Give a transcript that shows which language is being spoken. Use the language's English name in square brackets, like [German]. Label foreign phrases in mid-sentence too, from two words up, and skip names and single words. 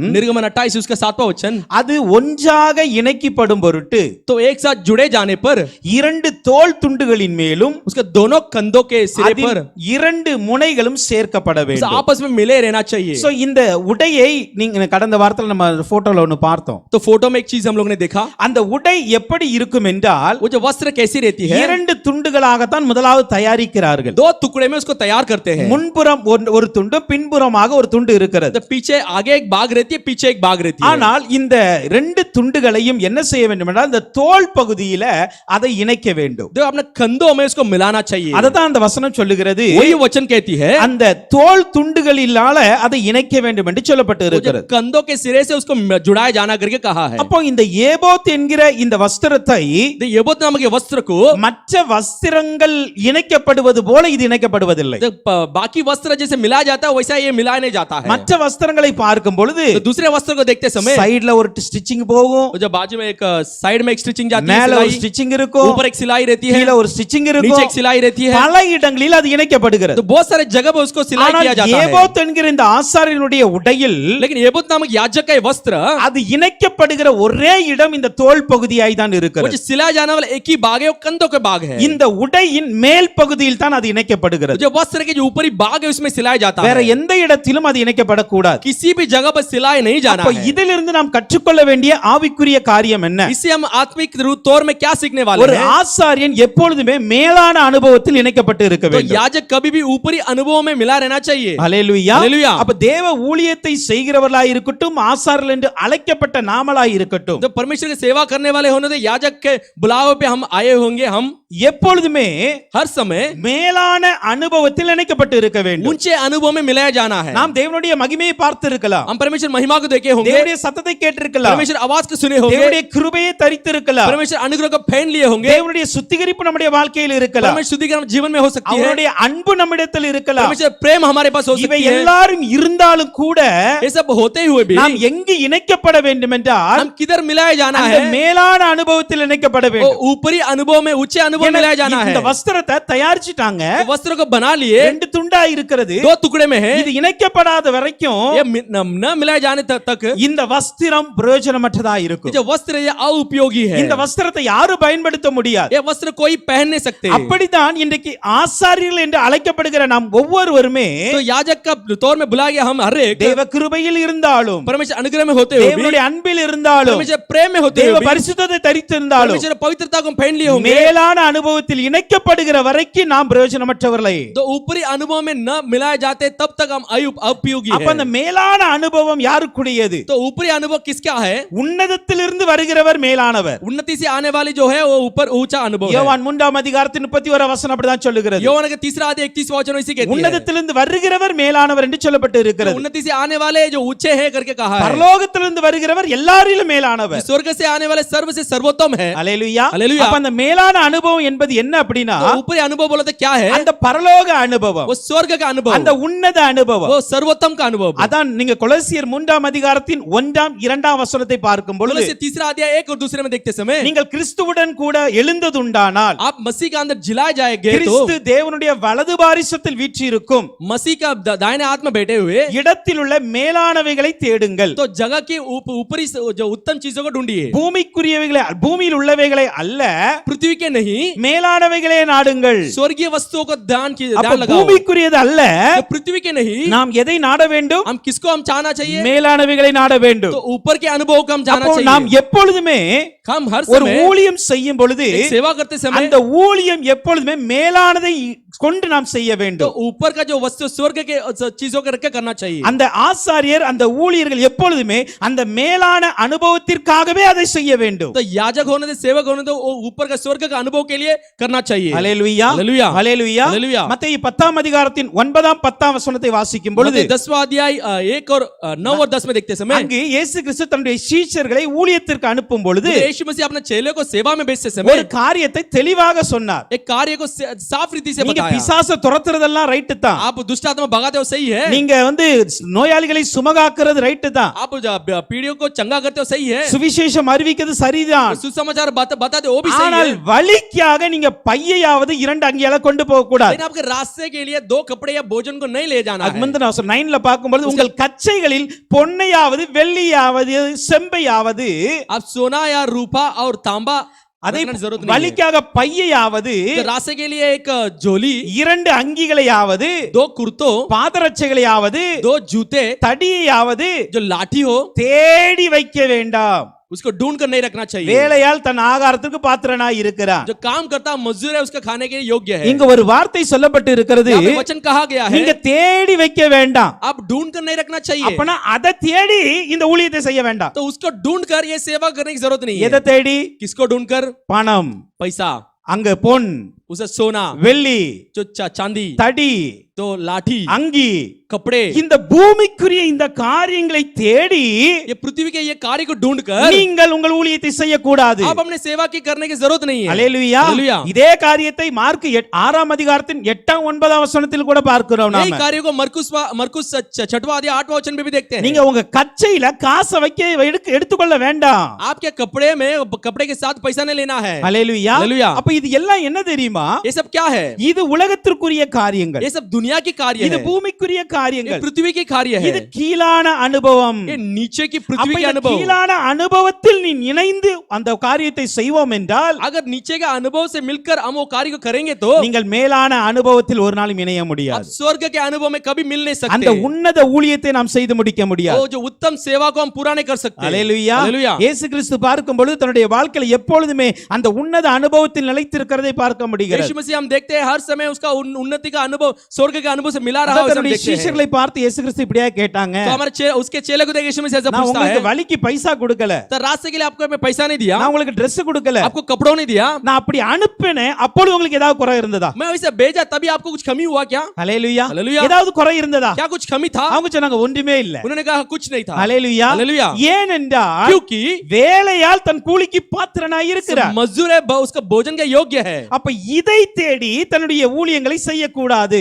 [Hindi] निर्गमन 28 उसका 7वां वचन, [Tamil] அது ஒன்றாக இணைக்கப்படும் பொருட்டு [Hindi] तो एक साथ जुड़े जाने पर [Tamil] இரண்டு தோள் துண்டுகளின் மேலும் [Hindi] उसके दोनों कंधों के सिरे पर [Tamil] இரண்டு முனைகளும் சேர்க்கப்பட வேண்டும். [Hindi] आपस में मिले रहना चाहिए. [Tamil] சோ இந்த உடையை நீங்க கடந்த வாரத்துல நம்ம போட்டோல ஒன்னு பார்த்தோம். [Hindi] तो फोटो में एक चीज हम लोग ने देखा. [Tamil] அந்த உடை எப்படி இருக்கும் என்றால், [Hindi] वो जो वस्त्र कैसी रहती है, [Tamil] இரண்டு துண்டுகளாகத்தான் முதலாவது தயாரிக்கிறார்கள். [Hindi] दो टुकड़े में उसको तैयार करते हैं. [Tamil] முன்புறம் ஒரு துண்டு, பின்புறமாக ஒரு துண்டு இருக்கிறது. [Hindi] तो पीछे आगे एक भाग रहती है, पीछे एक भाग रहती है. [Tamil] ஆனால் இந்த ரெண்டு துண்டுகளையும் என்ன செய்ய வேண்டும் என்றால், இந்த தோள் பகுதியில அதை இணைக்க வேண்டும். [Hindi] तो अपने कंधों में उसको मिलाना चाहिए. [Tamil] அததான் அந்த வசனம் சொல்லுகிறது. [Hindi] वही वचन कहती है [Tamil] அந்த தோள் துண்டுகளினால அதை இணைக்க வேண்டும் என்று சொல்லப்பட்டு இருக்கிறது. [Hindi] कंधों के सिरे से उसको जुड़ाया जाना करके कहा है. [Tamil] அப்போ இந்த ஏபோத் என்கிற இந்த வஸ்திரத்தை [Hindi] एबोद नामक ये वस्त्र को [Tamil] மற்ற வஸ்திரங்கள் இணைக்கப்படுவது போல இது இணைக்கப்படுவதில்லை. [Hindi] बाकी वस्त्र जैसे मिलाया जाता है वैसा ये मिलाया नहीं जाता है. [Tamil] மற்ற வஸ்திரங்களை பார்க்கும் பொழுது [Hindi] तो दूसरे वस्त्र को देखते समय [Tamil] சைடுல ஒரு ஸ்டிச்சிங் போகும், [Hindi] जो बाजू में एक साइड में एक स्टिचिंग जाती है, [Tamil] மேல ஒரு [Hindi] सिलाई, [Tamil] ஸ்டிச்சிங் இருக்கும், [Hindi] ऊपर एक सिलाई रहती है, [Tamil] கீழ ஒரு ஸ்டிச்சிங் [Hindi] नीचे [Tamil] இருக்கும். [Hindi] एक सिलाई रहती है. [Tamil] பல இடங்களில் அது இணைக்கப்படுகிறது. [Hindi] तो बहुत सारे जगह पर उसको सिलाई [Tamil] ஆனால் [Hindi] किया जाता है. [Tamil] ஏபோத் என்கிற இந்த ஆசாரியனுடைய உடையில் [Hindi] लेकिन एबोद नामक याजक का ये वस्त्र [Tamil] அது இணைக்கப்படுகிற ஒரே இடம் இந்த தோல் பகுதியாய் தான் [Hindi] वो [Tamil] இருக்கிறது. [Hindi] जो सिलाया जाने वाला एक ही भाग है वो कंधों के भाग है [Tamil] இந்த உடையின் மேல் பகுதியில் தான் அது இணைக்கப்படுகிறது. [Hindi] जो वस्त्र के जो ऊपरी भाग है उसमें सिलाया जाता [Tamil] வேற [Hindi] है [Tamil] எந்த இடத்திலும் அது இணைக்கப்படக்கூடாது. [Hindi] किसी भी जगह पर सिलाया नहीं जाना [Tamil] அப்ப [Hindi] है [Tamil] இதிலிருந்து நாம் கற்றுக்கொள்ள வேண்டிய ஆவிக்குரிய காரியம் என்ன? [Hindi] इससे हम आत्मिक तौर में क्या सीखने वाले [Tamil] ஒரு [Hindi] हैं [Tamil] ஆசாரியன் எப்பொழுதுமே மேலான அனுபவத்தில் இணைக்கப்பட்டு இருக்க [Hindi] तो [Tamil] வேண்டும். [Hindi] याजक कभी भी ऊपरी अनुभवों में मिला रहना चाहिए [Tamil] ஹல்லேலூயா. ஹல்லேலூயா. அப்ப தேவ ஊழியத்தை செய்கிறவர்களாய் இருக்கட்டும், ஆசாரியர்கள் என்று அழைக்கப்பட்ட நாமளாய் இருக்கட்டும், [Hindi] जो परमेश्वर की सेवा करने वाले होने तो याजक के बुलावे पे हम आए होंगे हम [Tamil] எப்பொழுதுமே [Hindi] हर समय [Tamil] மேலான அனுபவத்தில் இணைக்கப்பட்டு இருக்க வேண்டும். [Hindi] ऊंचे अनुभव में मिलाया जाना है [Tamil] நாம் தேவனுடைய மகிமையை பார்த்திருக்கலாம், [Hindi] हम परमेश्वर महिमा को देखे होंगे [Tamil] தேவனுடைய சத்தத்தை கேட்டிருக்கலாம், [Hindi] परमेश्वर आवाज को सुने होंगे [Tamil] தேவனுடைய கிருபையை தரித்திருக்கலாம், [Hindi] परमेश्वर अनुग्रह को पहन लिए होंगे [Tamil] தேவனுடைய சுத்திகரிப்பு நம்முடைய வாழ்க்கையில் இருக்கலாம், [Hindi] परमेश्वर शुद्धिकरण जीवन में हो सकती है [Tamil] அவருடைய அன்பு நம்மிடத்தில் இருக்கலாம். [Hindi] परमेश्वर प्रेम हमारे पास हो [Tamil] இவை [Hindi] सकती है [Tamil] எல்லாரும் இருந்தாலும் கூட [Hindi] ये सब होते हुए भी [Tamil] நாம் எங்கு இணைக்கப்பட வேண்டும் என்றால் [Hindi] हम किधर मिलाया जाना [Tamil] அந்த [Hindi] है [Tamil] மேலான அனுபவத்தில் இணைக்கப்பட [Hindi] वो [Tamil] வேண்டும். [Hindi] ऊपरी अनुभव में उच्च अनुभव में मिलाया जाना है [Tamil] இந்த வஸ்திரத்தை தயாரிச்சிட்டாங்க, [Hindi] तो वस्त्र को बना लिए [Tamil] ரெண்டு துண்டா இருக்கிறது. [Hindi] दो टुकड़े में है [Tamil] இது இணைக்கப்படாத வரைக்கும் [Hindi] ये न मिलाए जाने तक [Tamil] இந்த வஸ்திரம் பிரயோஜனமற்றதா [Hindi] ये [Tamil] இருக்கும். [Hindi] जो वस्त्र ये अउपयोगी है [Tamil] இந்த வஸ்திரத்தை யாரும் பயன்படுத்த முடியாது. [Hindi] ये वस्त्र कोई पहन नहीं सकते [Tamil] அப்படித்தான் இன்றைக்கு ஆசாரியர்கள் என்று அழைக்கப்படுகிற நாம் ஒவ்வொருவருமே [Hindi] तो याजक का तौर में बुलाया गया हम हर एक [Tamil] தேவ கிருபையில் இருந்தாலும், [Hindi] परमेश्वर अनुग्रह में होते हुए भी [Tamil] தேவனுடைய அன்பில் இருந்தாலும், [Hindi] परमेश्वर प्रेम में होते [Tamil] தேவ [Hindi] हुए भी [Tamil] பரிசுத்தத்தை தரித்திருந்தாலும், [Hindi] परमेश्वर पवित्रता को पहन लिए होंगे [Tamil] மேலான அனுபவத்தில் இணைக்கப்படுகிற வரைக்கும் நாம் பிரயோஜனமற்றவர்களே. [Hindi] तो ऊपरी अनुभव में न मिलाए जाते तब तक हम अउपयोगी [Tamil] அப்ப அந்த [Hindi] है [Tamil] மேலான அனுபவம் யாருக்குடையது? [Hindi] तो ऊपरी अनुभव किसका है [Tamil] உன்னதத்திலிருந்து வருகிறவர் மேலானவர். [Hindi] उन्नति से आने वाली जो है वो ऊपर ऊंचा अनुभव है [Tamil] யோவான் 3 அதிகாரத்தின் 31 வசனம் அப்படிதான் சொல்லுகிறது. [Hindi] யோவாन का तीसरा अध्याय 31 वचन इसी कहती है [Tamil] உன்னதத்திலிருந்து வருகிறவர் மேலானவர் என்று சொல்லப்பட்டு [Hindi] तो [Tamil] இருக்கிறது. [Hindi] उन्नति से आने वाले जो ऊंचे हैं करके कहा है [Tamil] பரலோகத்திலிருந்து வருகிறவர் எல்லாரிலும் மேலானவர். [Hindi] स्वर्ग से आने वाले सर्व से सर्वोत्तम है [Tamil] அல்லேலூயா. அல்லேலூயா. அப்ப அந்த மேலான அனுபவம் என்பது என்ன அப்படின்னா [Hindi] तो ऊपरी अनुभव बोला तो क्या है [Tamil] அந்த பரலோக அனுபவம், [Hindi] वो स्वर्ग का अनुभव [Tamil] அந்த உன்னத அனுபவம். [Hindi] वो सर्वोत्तम का अनुभव [Tamil] அதான் நீங்க கொலோசியர் 3 அதிகாரத்தின் 1 2 வசனத்தை பார்க்கும் பொழுது [Hindi] से तीसरा अध्याय एक और दूसरे में देखते समय [Tamil] நீங்கள் கிறிஸ்துவுடன் கூட எழுந்ததுண்டானால் [Hindi] आप मसीह के अंदर जिलाए जाएंगे तो [Tamil] கிறிஸ்து தேவனுடைய வலது பாரிசத்தில் வீற்றிருக்கும் [Hindi] मसीह का दाहिने हाथ में बैठे हुए [Tamil] இடத்தில் உள்ள மேலானவைகளை தேடுங்கள். [Hindi] तो जगह की ऊपरी जो उत्तम चीजों को ढूंढिए [Tamil] பூமிக்குரியவைகளை, பூமியில் உள்ளவைகளை அல்ல, [Hindi] पृथ्वी के नहीं [Tamil] மேலானவைகளே நாடுங்கள். [Hindi] स्वर्गीय वस्तुओं को ध्यान [Tamil] அப்ப [Hindi] लगाओ [Tamil] பூமிக்குரியது அல்ல, [Hindi] जो पृथ्वी के नहीं [Tamil] நாம் எதை நாட வேண்டும்? [Hindi] हम किसको हम चाहना चाहिए [Tamil] மேலானவைகளை நாட வேண்டும். [Hindi] तो ऊपर के अनुभव को हम जाना [Tamil] அப்போ நாம் [Hindi] चाहिए [Tamil] எப்பொழுதுமே [Hindi] हम हर [Tamil] ஒரு [Hindi] समय [Tamil] ஊழியம் செய்யும் பொழுது [Hindi] एक सेवा करते समय [Tamil] அந்த ஊழியம் எப்பொழுதுமே மேலானதை கொண்டு நாம் செய்ய [Hindi] तो [Tamil] வேண்டும். [Hindi] ऊपर का जो वस्तु स्वर्ग के चीजों को रख के करना चाहिए [Tamil] அந்த ஆசாரியர், அந்த ஊழியர்கள் எப்பொழுதுமே அந்த மேலான அனுபவத்திற்காகவே அதை செய்ய வேண்டும். [Hindi] तो याजक होने से सेवक होने तो वो ऊपर का स्वर्ग का अनुभव के लिए करना चाहिए [Tamil] ஹல்லேலூயா, ஹல்லேலூயா, ஹல்லேலூயா. ஹல்லேலூயா. மத்தேயு 10 அதிகாரத்தின் 9 10 வசனத்தை வாசிக்கும் பொழுது [Hindi] 10वां अध्याय 1 और 9 और 10 में देखते समय [Tamil] அங்கு இயேசு கிறிஸ்து தன்னுடைய சீஷர்களை ஊழியத்திற்கு அனுப்பும் பொழுது [Hindi] यीशु मसीह अपने चेले को सेवा में भेजते [Tamil] ஒரு [Hindi] समय [Tamil] காரியத்தை தெளிவாக சொன்னார். [Hindi] एक कार्य को साफ रीति से [Tamil] நீங்க [Hindi] बताया [Tamil] பிசாசை துரத்துறதெல்லாம் ரைட் தான், [Hindi] आप दुष्ट आत्मा भगाते हो सही है [Tamil] நீங்க நோயாளிகளை சுமகாக்குறது ரைட் தான், [Hindi] आप पीढ़ियों को चंगा करते हो सही है [Tamil] சுவிசேஷம் அறிவிக்கிறது சரிதான். [Hindi] सुसमाचार बताते हो वो भी सही [Tamil] ஆனால் [Hindi] है [Tamil] வலிக்காக நீங்க பையையாவது 2 அங்கியால கொண்டு போக கூடாது. [Hindi] लेकिन आपके रास्ते के लिए 2 कपड़े या भोजन को नहीं ले जाना [Tamil] அதுக்கு [Hindi] है [Tamil] முந்தின வசனம் 9ல பார்க்கும்போது உங்கள் கச்சைகளில் பொன்னையாவது வெள்ளியாவது செம்பையாவது, [Hindi] आप सोना या रूपा और तांबा [Tamil] அதை [Hindi] रखने की जरूरत नहीं है [Tamil] வலிக்காக பையையாவது, [Hindi] तो रास्ते के लिए एक झोली [Tamil] 2 அங்கிகளையாவது, [Hindi] 2 कुर्तो [Tamil] பாதரட்சைகளையாவது, [Hindi] 2 जूते [Tamil] தடியையாவது [Hindi] जो लाठी हो [Tamil] தேடி வைக்க வேண்டாம். [Hindi] उसको ढूंढ कर नहीं रखना चाहिए [Tamil] வேலையால் தன் ஆகாரத்துக்கு பாத்திரனாய் இருக்கிறான். [Hindi] जो काम करता मजदूर है उसका खाने के लिए योग्य है [Tamil] இங்க ஒரு வார்த்தை சொல்லப்பட்டு இருக்கிறது, [Hindi] यहाँ पे वचन कहा गया है [Tamil] நீங்க தேடி வைக்க வேண்டாம். [Hindi] आप ढूंढ कर नहीं रखना चाहिए [Tamil] அப்பனா அதை தேடி இந்த ஊழியத்தை செய்ய வேண்டாம். [Hindi] तो उसको ढूंढ कर ये सेवा करने की जरूरत नहीं [Tamil] எதை [Hindi] है [Tamil] தேடி? [Hindi] किसको ढूंढ कर [Tamil] பணம், [Hindi] पैसा [Tamil] அங்க பொன், [Hindi] उसे सोना [Tamil] வெள்ளி, [Hindi] जो चांदी [Tamil] தடி, [Hindi] तो लाठी [Tamil] அங்கி, [Hindi] कपड़े [Tamil] இந்த பூமிக்குரிய இந்த காரியங்களை தேடி [Hindi] ये पृथ्वी के ये कार्य को ढूंढ कर [Tamil] நீங்கள் உங்கள் ஊழியத்தை செய்யக்கூடாது. [Hindi] आप अपने सेवा की करने की जरूरत नहीं है [Tamil] அல்லேலூயா. [Hindi] हालेलुया। [Tamil] இதே காரியத்தை மார்க் 6 அதிகாரத்தின் 8 9 வசனத்தில் கூட பார்க்கிறோம் [Hindi] यही [Tamil] நாம. [Hindi] कार्य को मरकुस 6वां अध्याय 8वां वचन में भी देखते हैं [Tamil] நீங்க உங்க கச்சையில காசை எடுத்துக்கொள்ள வேண்டாம். [Hindi] आपके कपड़े में कपड़े के साथ पैसा नहीं लेना है [Tamil] அல்லேலூயா. அல்லேலூயா. அப்ப இது எல்லாம் என்ன தெரியுமா? [Hindi] ये सब क्या है [Tamil] இது உலகத்திற்குரிய காரியங்கள், [Hindi] ये सब दुनिया की कार्य [Tamil] இது [Hindi] है [Tamil] பூமிக்குரிய காரியங்கள் [Hindi] पृथ्वी की कार्य है [Tamil] இது கீழான அனுபவம் [Hindi] ये नीचे की [Tamil] அப்ப [Hindi] पृथ्वी का [Tamil] இந்த [Hindi] अनुभव [Tamil] கீழான அனுபவத்தில் நீ இணைந்து அந்த காரியத்தை செய்வோம் என்றால் [Hindi] अगर नीचे के अनुभव से मिलकर हम वो कार्य को करेंगे तो [Tamil] நீங்கள் மேலான அனுபவத்தில் ஒரு நாளும் இணைய [Hindi] आप [Tamil] முடியாது [Hindi] स्वर्ग के अनुभव में कभी मिल नहीं [Tamil] அந்த [Hindi] सकते [Tamil] உன்னத ஊழியத்தை நாம் செய்து முடிக்க முடியாது [Hindi] वो जो उत्तम सेवा को हम पूरा नहीं कर सकते [Tamil] அல்லேலூயா [Hindi] हालेलुया [Tamil] இயேசு கிறிஸ்து பார்க்கும் பொழுது தன்னுடைய வாழ்க்கையில எப்பொழுதுமே அந்த உன்னத அனுபவத்தில் நிலைத்திருக்கிறதை பார்க்க முடிகிறது [Hindi] यीशु मसीह हम देखते हैं हर समय उसका उन्नति का अनुभव स्वर्ग के अनुभव से मिला रहा है उसे हम [Tamil] தன்னுடைய [Hindi] देखते हैं [Tamil] சீஷர்களை பார்த்து இயேசு கிறிஸ்து இப்படியே கேட்டாங்க [Hindi] तो हमारे उसके चेले को देख यीशु मसीह ऐसा [Tamil] நான் [Hindi] पूछता [Tamil] உங்களுக்கு [Hindi] है [Tamil] வழிக்கு பைசா கொடுக்கல [Hindi] तो रास्ते के लिए आपको मैं पैसा नहीं दिया [Tamil] நான் உங்களுக்கு Dress கொடுக்கல [Hindi] आपको कपड़ों नहीं दिया [Tamil] நான் அப்படி அனுப்பினேன் அப்பொழுது உங்களுக்கு ஏதாவது குறை இருந்ததா [Hindi] मैं वैसे भेजा तभी आपको कुछ कमी हुआ क्या [Tamil] ஹalleluya [Hindi] हालेलुया [Tamil] ஏதாவது குறை இருந்ததா [Hindi] क्या कुछ कमी था [Tamil] அவங்க சொன்னாங்க ஒன்றுமே இல்ல [Hindi] उन्होंने कहा कुछ नहीं था [Tamil] ஹalleluya [Hindi] हालेलुया [Tamil] ஏனென்றால் [Hindi] क्योंकि [Tamil] வேலையால் தன் கூலிக்கு பாத்திரனாய் இருக்கிறார் [Hindi] मजदूर है उसका भोजन का योग्य है [Tamil] அப்ப இதை தேடி தன்னுடைய ஊழியங்களை செய்யக்கூடாது